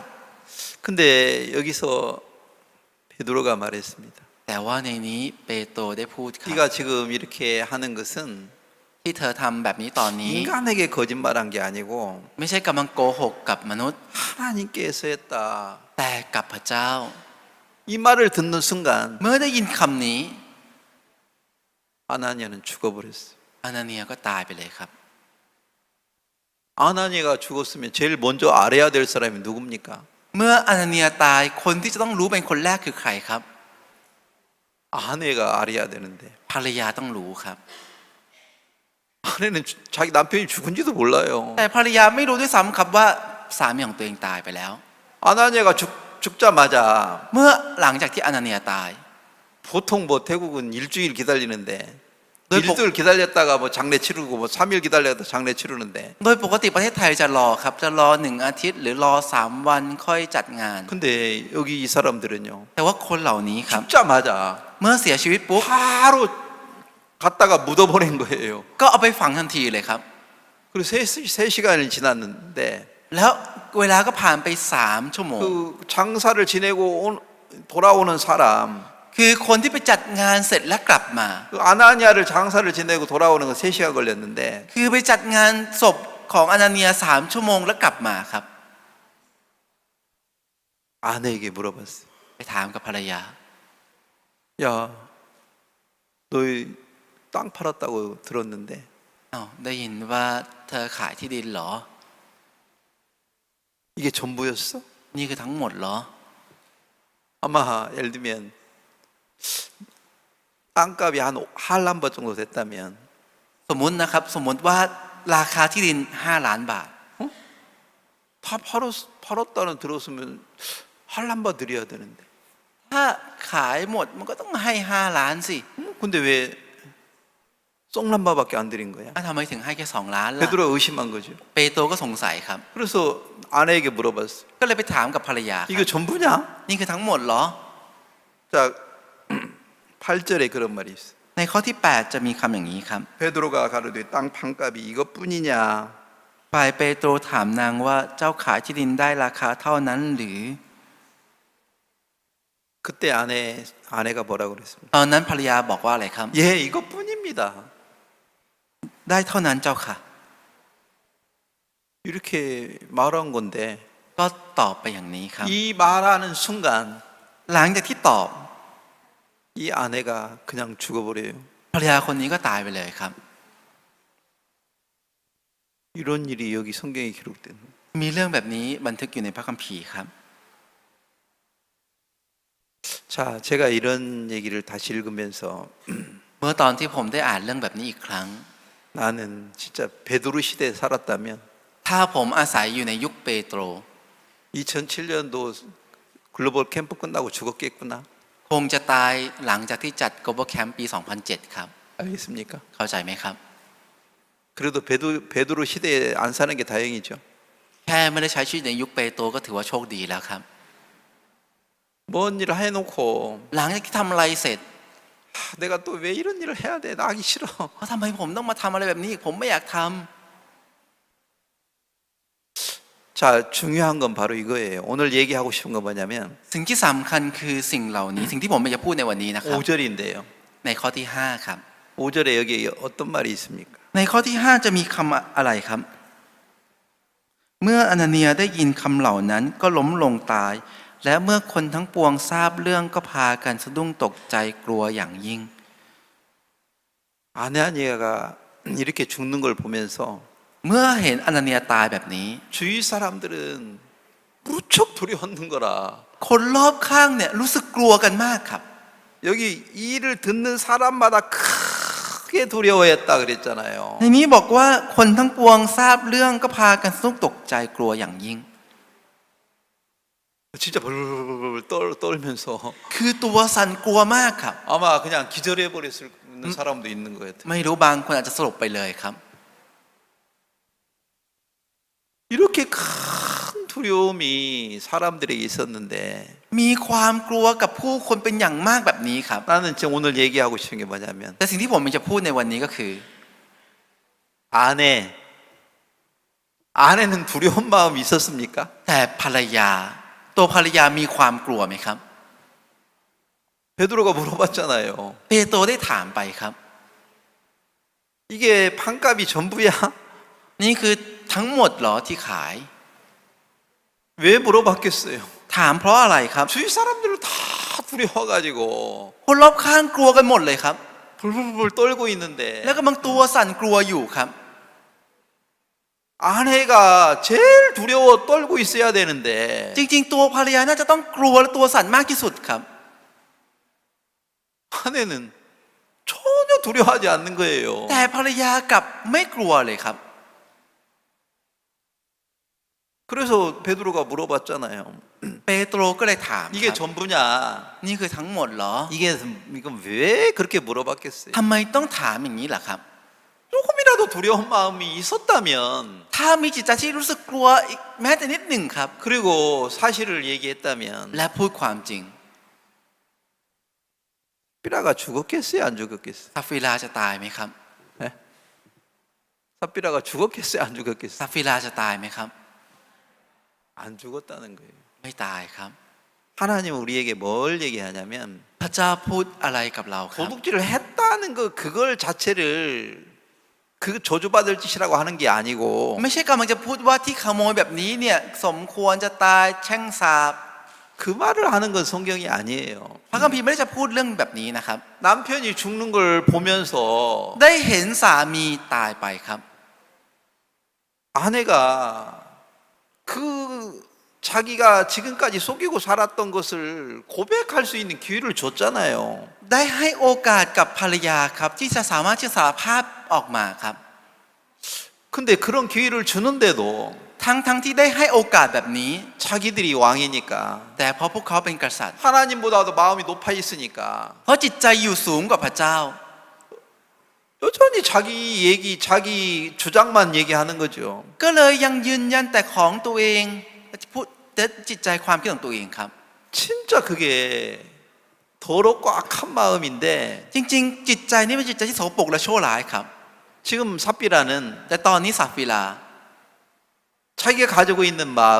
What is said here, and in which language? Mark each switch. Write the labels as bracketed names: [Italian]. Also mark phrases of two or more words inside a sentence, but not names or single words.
[Korean] 근데 여기서 베드로가 말했습니다. [Thai] แต่ว่าในนี้เปโตรได้พูดครับ [Korean] 네가 지금 이렇게 하는 것은 [Thai] ที่เธอทำแบบนี้ตอนนี้ [Korean] 인간에게 거짓말한 게 아니고 [Thai] ไม่ใช่กำลังโกหกกับมนุษย์ [Korean] 하나님께서 했다. [Thai] แต่กับพระเจ้า [Korean] 이 말을 듣는 순간 [Thai] เมื่อได้ยินคำนี้ [Korean] 아나니아는 죽어버렸어요. [Thai] อานาเนียก็ตายไปเลยครับ [Korean] 아나니아가 죽었으면 제일 먼저 알아야 될 사람이 누굽니까? [Thai] เมื่ออานาเนียตายคนที่จะต้องรู้เป็นคนแรกคือใครครับ [Korean] 아내가 알아야 되는데 [Thai] ภรรยาต้องรู้ครับ [Korean] 아내는 자기 남편이 죽은지도 몰라요. [Thai] แต่ภรรยาไม่รู้ด้วยซ้ำครับว่าสามีของตัวเองตายไปแล้ว [Korean] 아나니아가 죽자마자 [Thai] เมื่อหลังจากที่อานาเนียตาย [Korean] 보통 뭐 태국은 일주일 기다리는데 늘 일주일 기다렸다가 뭐 장례 치르고 뭐 3일 기다렸다 장례 치르는데 [Thai] โดยปกติประเทศไทยจะรอครับจะรอ1 อาทิตย์หรือรอ3 วันค่อยจัดงาน [Korean] 근데 여기 이 사람들은요 [Thai] แต่ว่าคนเหล่านี้ครับ [Korean] 죽자마자 [Thai] เมื่อเสียชีวิตปุ๊บ [Korean] 바로 갔다가 묻어버린 거예요. [Thai] ก็เอาไปฝังทันทีเลยครับ [Korean] 그리고 3시간이 지났는데 [Thai] แล้วเวลาก็ผ่านไป3 ชั่วโมง [Korean] 그 장사를 지내고 돌아오는 사람 [Thai] คือคนที่ไปจัดงานเสร็จแล้วกลับมา [Korean] 그 아나니아를 장사를 지내고 돌아오는 거 3시간 걸렸는데 [Thai] คือไปจัดงานศพของอานาเนีย3 ชั่วโมงแล้วกลับมาครับ [Korean] 아내에게 물어봤어요. [Thai] ไปถามกับภรรยา [Korean] 야, 너희 땅 팔았다고 들었는데 [Thai] อ้าวได้ยินว่าเธอขายที่ดินเหรอ [Korean] 이게 전부였어? [Thai] นี่คือทั้งหมดเหรอ [Korean] 아마 예를 들면 땅값이 한 한란버 정도 됐다면 [Thai] สมมุตินะครับสมมุติว่าราคาที่ดิน5 ล้านบาท [Korean] 다 팔았다는 들었으면 한란버 드려야 되는데 [Thai] ถ้าขายหมดมันก็ต้องให้5 ล้านสิ [Korean] 그 근데 왜 쏙람바밖에 안 드린 거야? [Thai] ทำไมถึงให้แค่2 ล้านล่ะ [Korean] 베드로가 의심한 거죠. [Thai] เปโตรก็สงสัยครับ [Korean] 그래서 아내에게 물어봤어요. [Thai] ก็เลยไปถามกับภรรยาค [Korean] 이거 [Thai] รับ [Korean] 전부냐? [Thai] นี่คือทั้งหมดเหรอ [Korean] 자, 8절에 그런 말이 있어요. [Thai] ในข้อที่ 8 จะมีคำอย่างนี้ครับ [Korean] 베드로가 가로되 땅 판값이 이것뿐이냐? [Thai] ฝ่ายเปโตรถามนางว่าเจ้าขายที่ดินได้ราคาเท่านั้นหรือ [Korean] 그때 아내가 뭐라고 그랬습니까? [Thai] ตอนนั้นภรรยาบอกว่าอะไรครับ [Korean] 예, 이것뿐입니다. [Thai] ได้เท่านั้นเจ้าค่ะ [Korean] 이렇게 말한 건데 [Thai] ก็ตอบไปอย่างนี้ครับ [Korean] 이 말하는 순간 [Thai] หลังจากที่ตอบ [Korean] 이 아내가 그냥 죽어버려요. [Thai] ภรรยาคนนี้ก็ตายไปเลยครับ [Korean] 이런 일이 여기 성경에 기록된. [Thai] มีเรื่องแบบนี้บันทึกอยู่ในพระคัมภีร์ครับ [Korean] 자, 제가 이런 얘기를 다시 읽으면서 [Thai] เมื่อตอนที่ผมได้อ่านเรื่องแบบนี้อีกครั้ง [Korean] 나는 진짜 베드로 시대에 살았다면 [Thai] ถ้าผมอาศัยอยู่ในยุคเปโตร [Korean] 2007년도 글로벌 캠프 끝나고 죽었겠구나. [Thai] คงจะตายหลังจากที่จัด Global Camp ปี 2007 ครับ [Korean] 알겠습니까? [Thai] เข้าใจไหมครับ [Korean] 그래도 베드로 시대에 안 사는 게 다행이죠. [Thai] แค่ไม่ได้ใช้ชีวิตในยุคเปโตรก็ถือว่าโชคดีแล้วครับ [Korean] 뭔 일을 해놓고 [Thai] หลังจากที่ทำอะไรเสร็จ [Korean] 내가 또 왜 이런 일을 해야 돼? 나 하기 싫어. [Thai] ว่าทำไมผมต้องมาทำอะไรแบบนี้อีกผมไม่อยากทำ [Korean] 자, 중요한 건 바로 이거예요. 오늘 얘기하고 싶은 건 뭐냐면 [Thai] สิ่งที่สำคัญคือสิ่งเหล่านี้ สิ่งที่ผมอยากจะพูดในวันนี้นะครับ [Korean] 5절인데요. [Thai] ในข้อที่ 5 ครับ [Korean] 5절에 여기 어떤 말이 있습니까? [Thai] ในข้อที่ 5 จะมีคำอะไรครับ เมื่ออนาเนียได้ยินคำเหล่านั้นก็ล้มลงตาย และเมื่อคนทั้งปวงทราบเรื่องก็พากันสะดุ้งตกใจกลัวอย่างยิ่ง [Korean] 아나니아가 이렇게 죽는 걸 보면서 [Thai] เมื่อเห็นอนาเนียตายแบบนี้ [Korean] 주위 사람들은 무척 두려워하는 거라. [Thai] คนรอบข้างเนี่ยรู้สึกกลัวกันมากครับ [Korean] 여기 이 일을 듣는 사람마다 크게 두려워했다 그랬잖아요. [Thai] ในนี้บอกว่าคนทั้งปวงทราบเรื่องก็พากันสะดุ้งตกใจกลัวอย่างยิ่ง [Korean] 진짜 벌벌 떨면서 [Thai] คือตัวสั่นกลัวมากครับ [Korean] 아마 그냥 기절해 버렸을 사람도 있는 것 같아요. [Thai] ไม่รู้บางคนอาจจะสลบไปเลยครับ [Korean] 이렇게 큰 두려움이 사람들에게 있었는데 [Thai] มีความกลัวกับผู้คนเป็นอย่างมากแบบนี้ครับ [Korean] 나는 지금 오늘 얘기하고 싶은 게 뭐냐면 [Thai] แต่สิ่งที่ผมจะพูดในวันนี้ก็คือ [Korean] 아내는 두려운 마음이 있었습니까? [Thai] แต่ภรรยาตัวภรรยามีความกลัวไหมครับ [Korean] 베드로가 물어봤잖아요. [Thai] เปโตรได้ถามไปครับ [Korean] 이게 판값이 전부야? [Thai] นี่คือทั้งหมดเหรอที่ขาย [Korean] 왜 물어봤겠어요? [Thai] ถามเพราะอะไรครับ [Korean] 주위 사람들을 다 두려워가지고 [Thai] คนรอบข้างกลัวกันหมดเลยครับ [Korean] 불불불 떨고 있는데 [Thai] แล้วก็บางตัวสั่นกลัวอยู่ครับ [Korean] 아내가 제일 두려워 떨고 있어야 되는데 [Thai] จริงๆตัวภรรยาน่าจะต้องกลัวและตัวสั่นมากที่สุดครับ [Korean] 아내는 전혀 두려워하지 않는 거예요. [Thai] แต่ภรรยากลับไม่กลัวเลยครับ [Korean] 그래서 베드로가 물어봤잖아요. [Thai] เปโตรก็เลยถาม [Korean] 이게 [Thai] ครับ [Korean] 전부냐? [Thai] นี่คือทั้งหมดเหรอ [Korean] 이건 왜 그렇게 물어봤겠어요? [Thai] ทำไมต้องถามอย่างนี้ล่ะครับ [Korean] 조금이라도 두려운 마음이 있었다면 [Thai] ถ้ามีจิตใจที่รู้สึกกลัวอีกแม้แต่นิดหนึ่งครับ [Korean] 그리고 사실을 얘기했다면 [Thai] และพูดความจริง [Korean] 삽비라가 죽었겠어요? 안 죽었겠어요? [Thai] ซาฟิราจะตายไหมครับ [Korean] 네? 삽비라가 죽었겠어요? 안 죽었겠어요? [Thai] ซาฟิราจะตายไหมครับ [Korean] 안 죽었다는 거예요. [Thai] ไม่ตายครับ [Korean] 하나님은 우리에게 뭘 얘기하냐면 [Thai] พระเจ้าพูดอะไรกับเราครับ [Korean] 도둑질을 했다는 그걸 자체를 그 저주받을 짓이라고 하는 게 아니고 [Thai] ไม่ใช่กำลังจะพูดว่าที่ขโมยแบบนี้เนี่ยสมควรจะตายแช่งสาป [Korean] 그 말을 하는 건 성경이 아니에요. [Thai] พระคัมภีร์ไม่ได้จะพูดเรื่องแบบนี้นะครับ [Korean] 남편이 죽는 걸 보면서 [Thai] ได้เห็นสามีตายไปครับ [Korean] 아내가 그 자기가 지금까지 속이고 살았던 것을 고백할 수 있는 기회를 줬잖아요. [Thai] ได้ให้โอกาสกับภรรยาครับที่จะสามารถที่จะสารภาพออกมาครับ [Korean] 근데 그런 기회를 주는데도 [Thai] ทั้งที่ได้ให้โอกาสแบบนี้ [Korean] 자기들이 왕이니까 [Thai] แต่เพราะพวกเขาเป็นกษัตริย์ [Korean] 하나님보다도 마음이 높아 있으니까 [Thai] เพราะจิตใจอยู่สูงกว่าพระเจ้า [Korean] 여전히 자기 얘기, 자기 주장만 얘기하는 거죠. [Thai] ก็เลยยังยืนยันแต่ของตัวเองพูดแต่จิตใจความคิดของตัวเองครับ [Korean] 진짜 그게 더럽고 악한 마음인데 [Thai] จริงๆ จิตใจนี่เป็นจิตใจที่โสโปรกและชั่วร้ายครับ [Korean] 지금 삽비라는 [Thai] แต่ตอนนี้ซาฟิลา [Korean] 자기가 가지고 있는 마음